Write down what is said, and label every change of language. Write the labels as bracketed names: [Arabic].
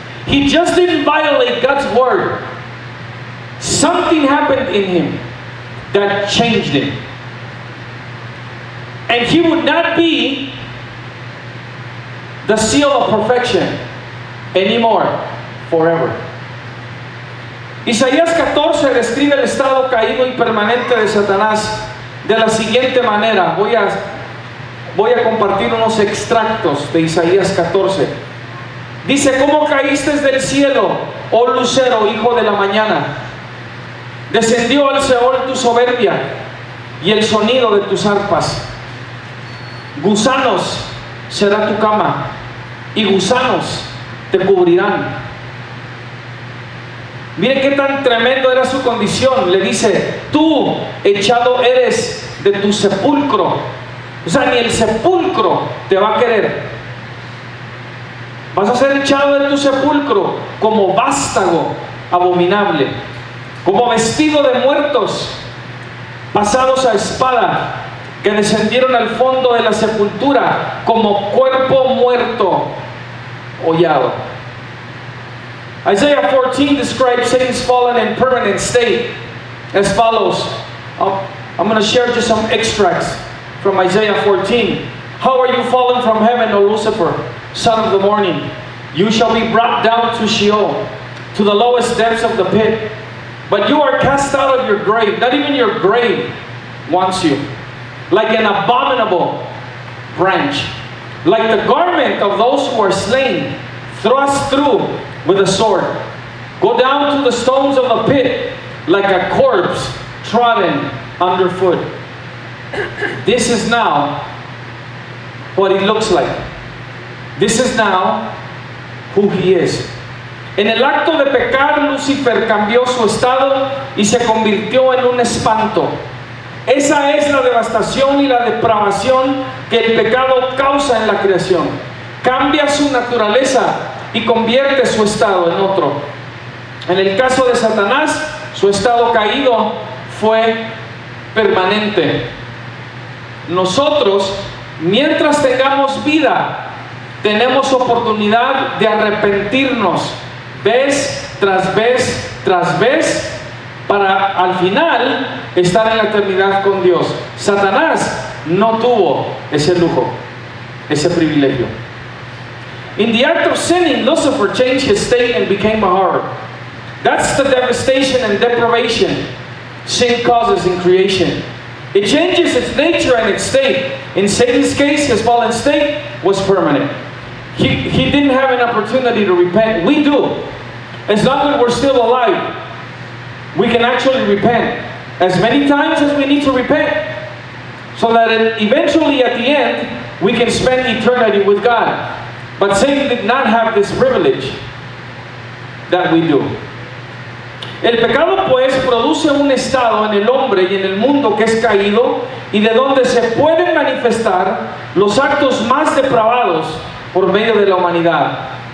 [English] He just didn't violate God's word. Something happened in him that changed him. And he would not be the seal of perfection anymore, forever. [Spanish] Isaías 14 describe el estado caído y permanente de Satanás de la siguiente manera. Voy a compartir unos extractos de Isaías 14. Dice: ¿cómo caíste del cielo, oh lucero, hijo de la mañana? Descendió al Seol tu soberbia y el sonido de tus arpas. Gusanos será tu cama y gusanos te cubrirán. Mire qué tan tremendo era su condición. Le dice: tú echado eres de tu sepulcro. O sea, ni el sepulcro te va a querer. Vas a ser echado de tu sepulcro como vástago abominable, como vestido de muertos pasados a espada, que descendieron al fondo de la sepultura como cuerpo muerto hollado. [English] Isaiah 14 describes Satan's fallen and permanent state as follows. I'm going to share just some extracts from Isaiah 14. How are you fallen from heaven, O Lucifer, son of the morning? You shall be brought down to Sheol, to the lowest depths of the pit. But you are cast out of your grave. Not even your grave wants you. Like an abominable branch, like the garment of those who are slain, thrust through with a sword. Go down to the stones of the pit, like a corpse trodden underfoot. This is now what he looks like. This is now who he is. [Spanish] En el acto de pecar, Lucifer cambió su estado y se convirtió en un espanto. Esa es la devastación y la depravación que el pecado causa en la creación. Cambia su naturaleza y convierte su estado en otro. En el caso de Satanás, su estado caído fue permanente. Nosotros, mientras tengamos vida, tenemos oportunidad de arrepentirnos vez tras vez tras vez, para al final estar en la eternidad con Dios. Satanás no tuvo ese lujo, ese privilegio. [English] In the act of sinning, Lucifer changed his state and became a horror. That's the devastation and deprivation sin causes in creation. It changes its nature and its state. In Satan's case, his fallen state was permanent. He didn't have an opportunity to repent. We do. As long as we're still alive, we can actually repent as many times as we need to repent, so that eventually at the end we can spend eternity with God. But Satan did not have this privilege that we do. [Spanish] El pecado pues produce un estado en el hombre y en el mundo que es caído, y de donde se pueden manifestar los actos más depravados por medio de la humanidad.